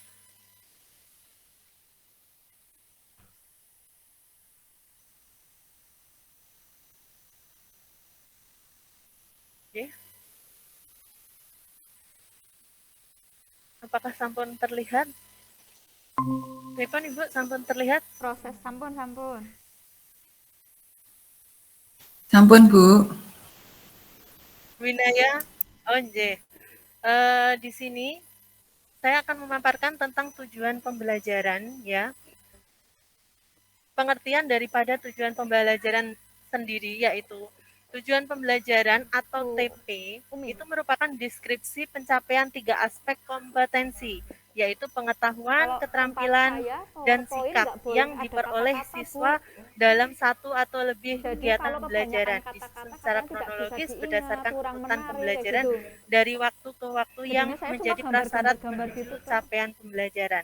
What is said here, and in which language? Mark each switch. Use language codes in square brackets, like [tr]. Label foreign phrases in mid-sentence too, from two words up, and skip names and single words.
[id] Oke. Apakah sampun terlihat? [jv] Pripun Ibu, sampun terlihat? [id] Proses sampun. Sampun Bu. Winaya. Oh nggih. Di sini saya akan memaparkan tentang tujuan pembelajaran ya. Pengertian daripada tujuan pembelajaran sendiri yaitu tujuan pembelajaran atau TP itu merupakan deskripsi pencapaian 3 aspek kompetensi, yaitu pengetahuan, keterampilan, dan sikap yang diperoleh siswa dalam satu atau lebih kegiatan pembelajaran, disusun secara kronologis berdasarkan urutan pembelajaran dari waktu ke waktu yang menjadi prasyarat menuju capaian pembelajaran.